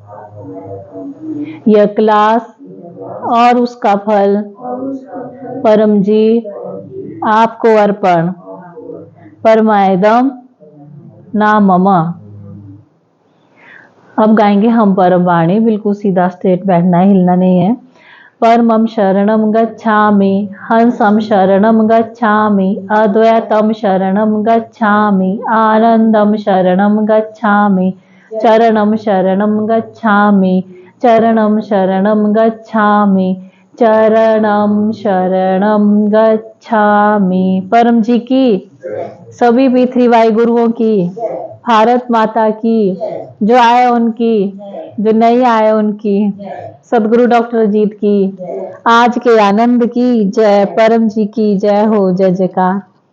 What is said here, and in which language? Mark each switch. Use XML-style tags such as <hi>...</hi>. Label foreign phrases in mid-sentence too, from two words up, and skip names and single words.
<hi>यह क्लास और उसका फल परम जी आपको अर्पण।</hi> <sa>परमायदम ना ममा।</sa> <hi>अब गाएंगे हम परम वाणी, बिल्कुल सीधा स्ट्रेट बैठना है, हिलना नहीं है।</hi> <sa>परमं शरणं गच्छामि, हंसं शरणं गच्छामि, अद्वैतं शरणं गच्छामि, आनंदं शरणं गच्छामि, चरणं शरणं गच्छामि, चरणं शरणं गच्छामि, चरणं शरणं गच्छामि।</sa> <hi>परम जी की, सभी P3Y गुरुओं की, भारत माता की, जो आए उनकी, जो नहीं आए उनकी, सदगुरु डॉक्टर अजीत की, आज के आनंद की जय, परम जी की जय हो, जय जयकार।</hi>